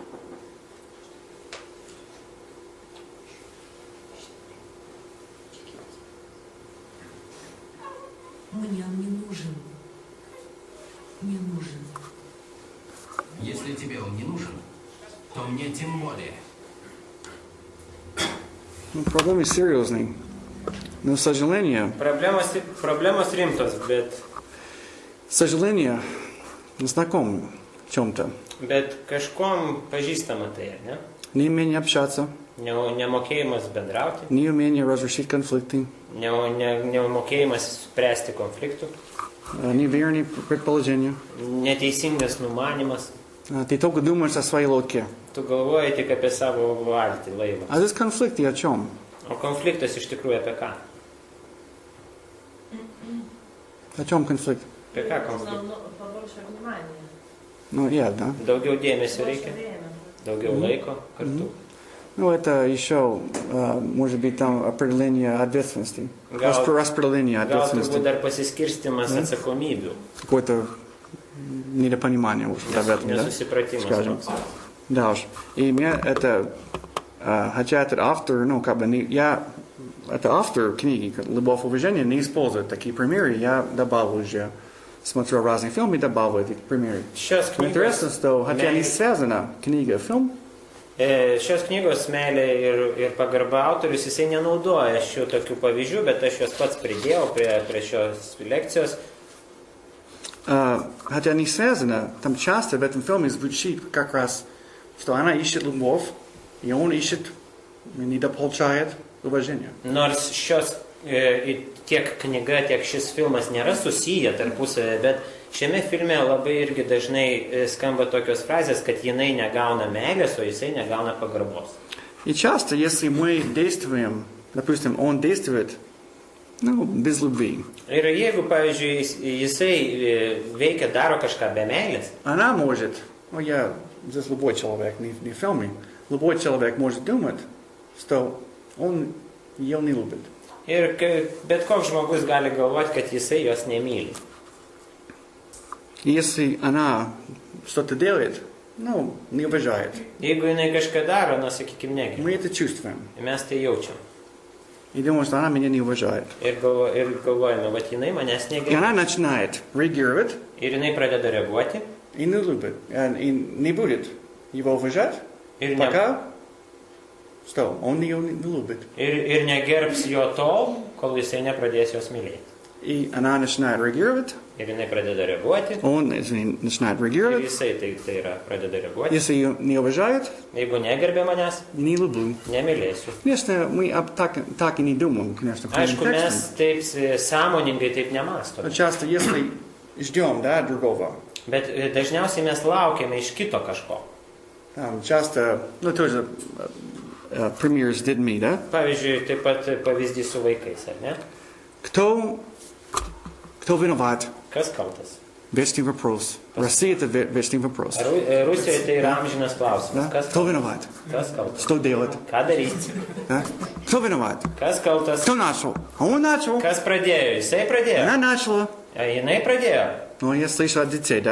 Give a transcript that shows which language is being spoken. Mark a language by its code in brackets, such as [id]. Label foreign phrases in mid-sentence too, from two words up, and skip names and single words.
[ru] Мне он не нужен. Не нужен. Если тебе он не нужен, то мне тем более. Ну, проблема и серьёзна. Nu, сожаление, [lt] Problemos rimtos, [ru] сожаление, знаком в чем-то. [lt] bet kažkom pažįstama tai, ne? [ru] Неумение общаться, [lt] Nemokėjimas bendrauti, [ru] неумение разрешить конфликты, [lt] nemokėjimas spręsti konfliktų, [ru] неверные предположения. [lt] neteisingas numanimas. [ru] Ты только думаешь о своей лодке. [lt] Tu galvoji tik apie savo valtį, laivą. [ru] А здесь конфликты о чем? [lt] O konfliktas iš tikrųjų apie ką? [ru] О чем конфликт? [lt] Apie ką konfliktas? [ru] Побольше внимания. Ну, да. [lt] Daugiau dėmesio reikia, daugiau laiko kartu. [ru] Ну, это еще, может быть, там определение ответственности. [lt] Gal- [ru] Распределение [lt] Gal turbūt [ru] ответственности. [lt] dar pasiskirstimas atsakomybių, [ru] Какое-то недопонимание уже в этом, да? [lt] nesusipratimas. [ru] Скажем. [lt] toks. [ru] Да уж. И мне это, хотя этот автор, ну, как бы, это автор книги «Любовь и уважение» не использует такие примеры, я добавил уже, смотрел разные фильмы, добавил эти примеры. [lt] Šios [ru] Но интересно, [lt] knygos, [ru] что, хотя не [lt] Meilė- [ru] связана книга и фильм, [lt] šios knygos meilė ir pagarba autorius, jisai nenaudoja šių tokių pavyzdžių, bet aš juos pats pridėjau prie šios lekcijos. [ru] хотя не связано, там часто в этом фильме звучит как раз, что она ищет любовь, и он ищет, недополучает уважение. [lt] Nors tiek knyga, tiek šis filmas nėra susiję tarpusavę, bet šiame filme labai irgi dažnai skamba tokios frazės, kad jinai negauna meilės, o jisai negauna pagarbos. [ru] И часто, если мы действуем, допустим, он действует, ну, без любви, [lt] Ir jeigu, pavyzdžiui, jisai veikia, daro kažką be meilės, [ru] она может, здесь любой человек, не в фильме, любой человек может думать, что он ее не любит. [lt] ir bet koks žmogus gali galvoti, kad jisai jos nemyli. [ru] И если она что-то делает, ну, не уважает, [lt] Jeigu jinai kažką daro, na, sakykime, negerai, [ru] мы это чувствуем. [lt] mes tai jaučiam. [ru] И думаем, что она меня не уважает. [lt] Ir galvojame, va, jinai manęs [ru] И [lt] negerai. [ru] она начинает реагировать [lt] Ir jinai pradeda reaguoti. [ru] и не любит, и не будет его уважать, [lt] Ir, [ru] пока что он ее не любит. [lt] ir negerbs jo tol, kol jisai nepradės jos mylėti. [ru] И она начинает реагировать, [lt] Ir jinai pradeda reaguoti. [ru] он начинает [lt] Ir [ru] реагировать. [lt] jisai tai yra pradeda reaguoti. [ru] Если ее не уважает, [lt] Jeigu negerbė manęs, [ru] не люблю. [lt] nemylėsiu. [ru] Конечно, мы так и не думаем, конечно, в [lt] Aišku, [ru] полном [lt] mes taip sąmoningai taip [ru] Но [lt] nemastome. [ru] часто, если ждем, да, другого, [lt] Bet dažniausiai mes laukiame iš kito kažko. [ru] там часто, ну, тоже пример с детьми, да? [lt] Pavyzdžiui, taip pat pavyzdys su vaikais, ar ne? [ru] Кто виноват? [lt] Kas kaltas? [ru] Вечный вопрос. Россия – это вечный вопрос. [lt] Rusijoje tai yra amžinas klausimas. [ru] Да? Кто виноват? [lt] Kas kaltas? [ru] Что делать? [lt] Ką daryti? [ru] Да? Кто виноват? [lt] Kas kaltas? [ru] Кто начал? Он начал. [lt] Kas pradėjo? Jisai pradėjo. [ru] Она начала. [lt] A jinai pradėjo. [ru] Ну, я слышу от детей, да?